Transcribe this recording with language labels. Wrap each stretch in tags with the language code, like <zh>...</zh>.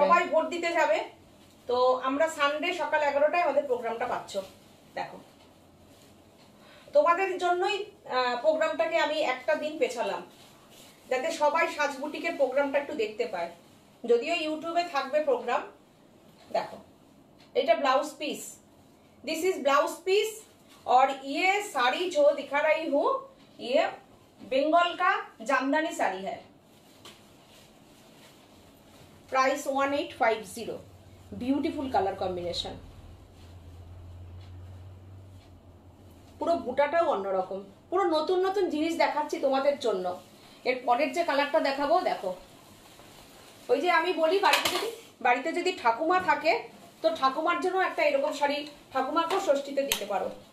<bn>সবাই ভোট দিতে যাবে। তো আমরা সানডে সকাল 11টায় আমাদের প্রোগ্রামটা পাচ্ছ। দেখো তোমাদের জন্যই প্রোগ্রামটাকে আমি একটা দিন পেছালাম, যাতে সবাই সাজবুটিকের প্রোগ্রামটা একটু দেখতে পায়। যদিও ইউটিউবে থাকবে প্রোগ্রাম। দেখো এটা blouse piece,</bn> <en>This is blouse piece.</en> <hi>और ये साड़ी जो दिखा रही हूँ ये बंगाल का जामदानी साड़ी है। प्राइस 1850।</hi> <en>beautiful colour combination,</en> <bn>পুরো বুটাটাও অন্যরকম। পুরো নতুন নতুন জিনিস দেখাচ্ছি তোমাদের জন্য। এর পরের যে কালারটা দেখাবো, দেখো ওই যে আমি বলি বাড়িতে যদি ঠাকুমা থাকে তো ঠাকুমার জন্য একটা এরকম শাড়ি ঠাকুমাকেও ষষ্ঠীতে দিতে পারো।</bn>